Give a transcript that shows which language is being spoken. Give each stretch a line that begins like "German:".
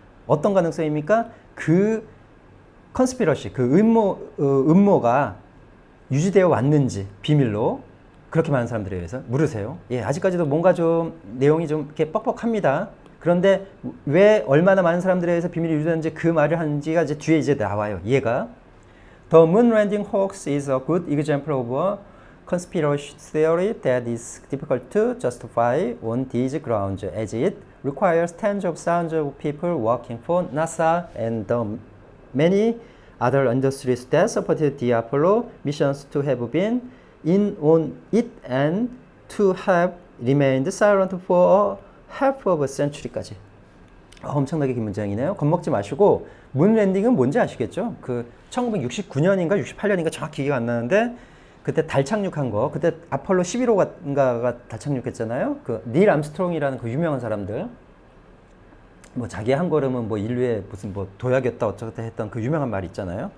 Korean: 어떤 가능성입니까? 그 컨스피러시, 그 음모가 유지되어 왔는지 비밀로 그렇게 많은 사람들에 의해서 물으세요. 아직까지도 뭔가 좀 내용이 좀 이렇게 뻑뻑합니다. 그런데 왜 얼마나 많은 사람들에 의해서 비밀이 유지되는지 그 말을 하는지가 이제 뒤에 이제 나와요. 얘가
English: The moon landing hoax is a good example of a conspiracy theory that is difficult to justify on these grounds, as it requires tens of thousands of people working for NASA and the many other industries that supported the Apollo missions to have been in on it and to have remained silent for a half of a century까지.
Korean: 엄청나게 긴 문장이네요. 겁먹지 마시고 문 랜딩은 뭔지 아시겠죠? 그 1969년인가 68년인가 정확히 기억 안 나는데 그때 달 착륙한 거, 그때 아폴로 11호가가 달 착륙했잖아요. 그 닐 암스트롱이라는 그 유명한 사람들, 뭐 자기 한 걸음은 뭐 인류의 무슨 뭐 도약이었다 어쩌다 했던 그 유명한 말이 있잖아요.